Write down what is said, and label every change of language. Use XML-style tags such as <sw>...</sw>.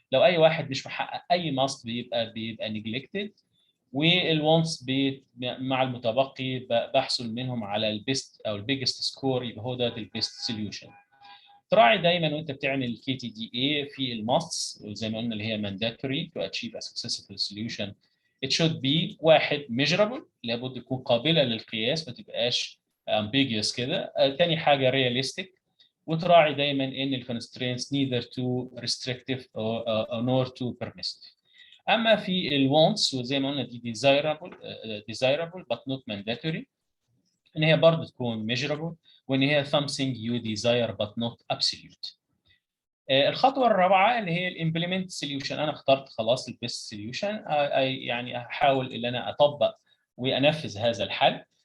<ar>لو اي واحد مش محقق اي ماست بيبقى نيجلكتد، والوانتس مع المتبقي بحصل منهم على البيست او البيجست سكور، يبقى هو ده البيست سوليوشن. تراعي دايما وانت بتعمل الكي تي دي اي في الماستس زي ما قلنا اللي هي</ar> <en>mandatory to achieve a successful solution it should be</en> <ar>واحد measurable، لابد تكون قابله للقياس ما تبقاش ambiguous كده. تاني حاجه realistic، وتراعي دايما ان الكونسترينتس</ar> <en>neither too restrictive nor too permissive.</en> <ar>اما في الوانتس وزي ما قلنا دي</ar> <en>desirable but not mandatory،</en> <ar>ان هي برضه تكون measurable، وان هي</ar> <en>something you desire but not absolute.</en> <ar>الخطوه الرابعه اللي هي الامبلمنت سوليوشن، انا اخترت خلاص البيست سوليوشن، يعني احاول ان انا اطبق وانفذ هذا الحل.</ar>